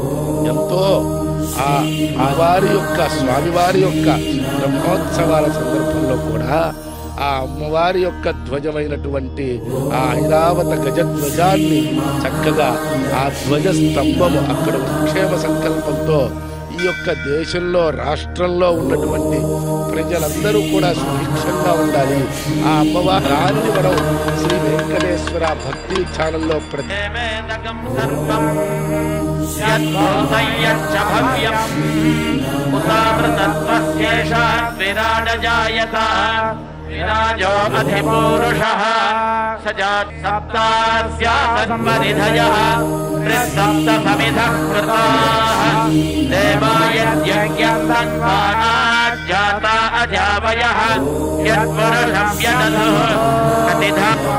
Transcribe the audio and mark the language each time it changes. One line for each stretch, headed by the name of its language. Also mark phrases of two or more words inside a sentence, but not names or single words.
Telugu: ఎంతో ఆ వారి యొక్క స్వామివారి యొక్క బ్రహ్మోత్సవాల సందర్భంలో కూడా ఆ అమ్మవారి యొక్క ధ్వజమైనటువంటి ఆ ఐరావత గజధ్వజాన్ని చక్కగా ఆ ధ్వజ స్తంభము అక్కడ క్షేమ సంకల్పంతో ఈ యొక్క దేశంలో రాష్ట్రంలో ఉన్నటువంటి ప్రజలందరూ కూడా సుభిక్షంగా ఉండాలి. ఆ అమ్మవారిని మనం శ్రీ వెంకటేశ్వర భక్తి ఛానల్లో
Sanskrit: विराजो अधिपूरुषः सजात् सप्तास्यासन्मनिधयः त्रिसप्तसमिधः कृताः देवायज्ञं तन्वानात् जाता अजावयः यत्पुरुषं यदधुः कतिधा